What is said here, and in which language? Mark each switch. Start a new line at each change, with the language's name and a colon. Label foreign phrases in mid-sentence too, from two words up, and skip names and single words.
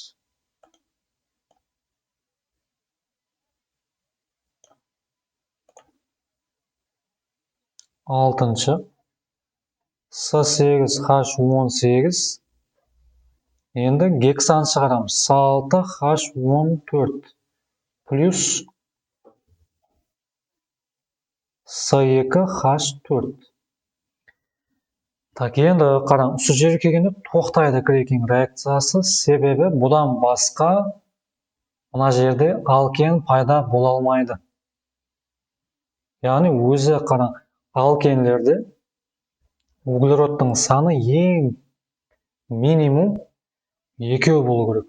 Kazakh: Алтыншы С8H18. Енді гексан шығарамыз. С6H14 плюс С2H4. Енді қараң, осы жерге келгенде тоқтайды крекинг реакциясы, себебі бұдан басқа мына жерде алкен пайда бола алмайды. Яғни өзі қараң, алкенлерде углеродтың саны ең минимум 2 болу керек.